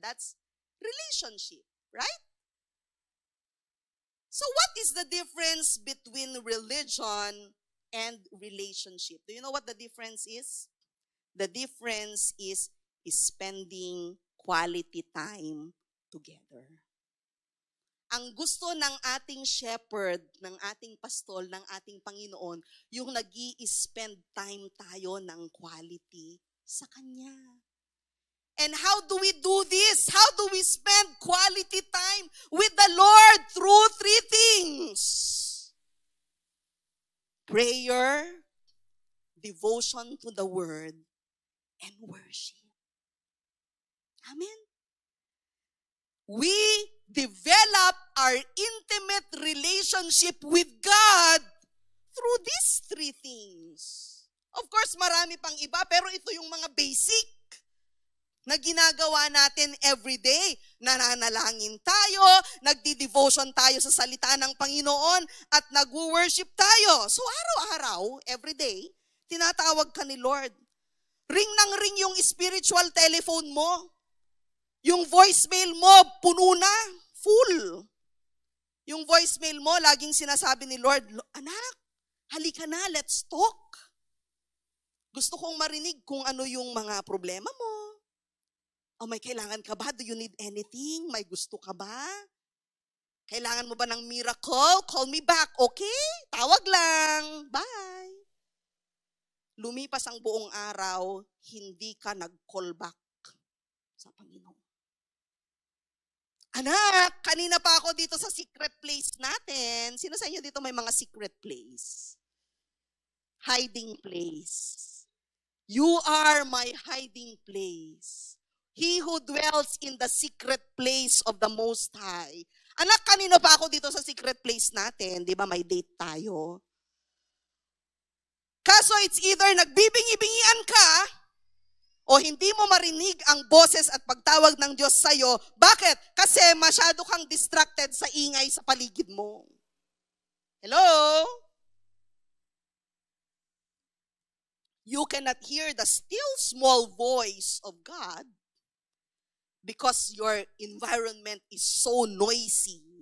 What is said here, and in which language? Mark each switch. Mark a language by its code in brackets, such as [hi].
[en] That's relationship, right? So what is the difference between religion and relationship? Do you know what the difference is? The difference is spending quality time together. [tl] Ang gusto ng ating shepherd, ng ating pastol, ng ating Panginoon, yung nag-i-spend time tayo ng quality sa Kanya. [en] And how do we do this? How do we spend quality time with the Lord? Through three things. Prayer, devotion to the Word, and worship. Amen. We develop our intimate relationship with God through these three things. [tl] Of course, marami pang iba, pero ito yung mga basic na ginagawa natin everyday. Nananalangin tayo, nagdi-devotion tayo sa salita ng Panginoon, at nag-worship tayo. So araw-araw, everyday, tinatawag ka ni Lord. Ring ng ring yung spiritual telephone mo. Yung voicemail mo, puno na, full. Yung voicemail mo, laging sinasabi ni Lord, anak, halika na, [en] let's talk. [tl] Gusto kong marinig kung ano yung mga problema mo. O may kailangan ka ba? [en] Do you need anything? [tl] May gusto ka ba? Kailangan mo ba ng miracle? [en] Call me back, okay? [tl] Tawag lang. [en] Bye. [tl] Lumipas ang buong araw, hindi ka nag-call back sa Panginoon. Anak, kanina pa ako dito sa secret place natin. Sino sa inyo dito may mga secret place? Hiding place. [en] You are my hiding place. He who dwells in the secret place of the Most High. [tl] Anak, kanina pa ako dito sa secret place natin. Di ba may date tayo? Kaso it's either nagbibingi-bingian ka o hindi mo marinig ang boses at pagtawag ng Diyos sa'yo. Bakit? Kasi masyado kang distracted sa ingay sa paligid mo. [en] Hello? You cannot hear the still small voice of God because your environment is so noisy.